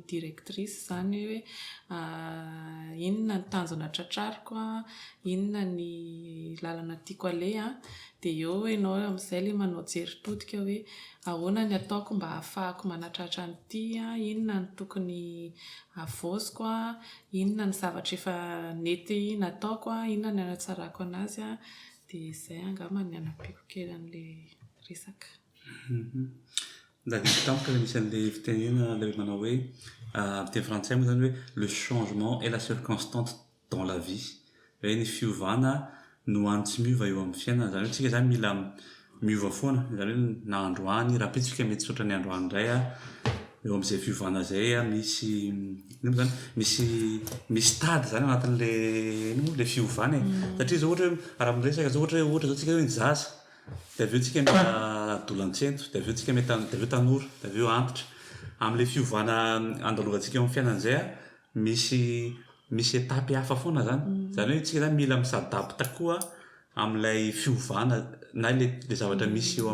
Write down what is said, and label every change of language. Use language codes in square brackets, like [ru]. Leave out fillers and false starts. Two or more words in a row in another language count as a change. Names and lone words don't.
[mg] directrice zany hoe inona ny tanjona tratrariko, inona ny lalana tiako aleha, dia eo ianao amin'izay ilay manao jeritodika hoe ahoana ny ataoko mba ahafahako manatratra an'ity, inona ny tokony avoaziko, inona ny zavatra efa nety nataoko, inona ny anatsarako anazy, dia izay angamba ny anapiako kely an'ilay resaka. [fr] D'accord, tant que [mg] misy an'ilay fitenena ilay manao hoe teny frantsay moa zany hoe [fr] le changement est la seule constante dans la vie, [mg] hoe ny fiovana no any tsy miova eo amin'ny fiainana, zany hoe tsika zany mila miova foana, zany hoe na androany raha pitsika mety tsotra ny androany indray eo amin'izay fiovana zay misy zany misy tady zany anatin'le fiovana satria zao ohatra hoe raha miresaka zao ohatra zao tsika hoe zaza dia aveo tsika mety adolatsento, dia aveo tsika mety dia aveo tanora, dia aveo antitra amin'ilay fiovana andalovantsika eo amin'ny fiainana izay misy etapy hafa foana zany hoe tsika zany mila misadapta koa amin'ilay fiovana na ilay zavatra misy eo